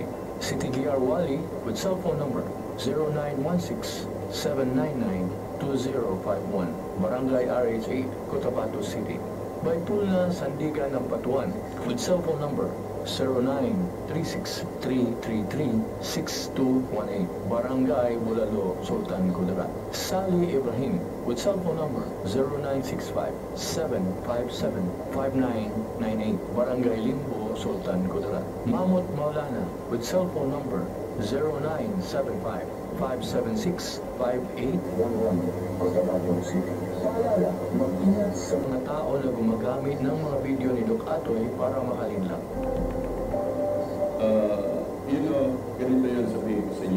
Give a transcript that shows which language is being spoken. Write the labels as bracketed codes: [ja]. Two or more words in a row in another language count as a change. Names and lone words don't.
[en] City DR Wali with cellphone number 0916-799-2051. Barangay RH8, Cotabato City. Baytulna, Sandigan ng Patuan with cellphone number 0936-333-6218. Barangay Bulalo, Sultan Kudarat. Sally Ibrahim with cellphone number 0965-757-5998. Barangay Limbo, Sultan Kudarat. Mamut Maulana with cellphone number 0975-576-5811. Cotabato City. [tl] Paalala, mag-ingat sa mga tao na gumagamit ng mga video ni Doc Atoy para makalinlang. Ganito yun sabihin ko sa inyo.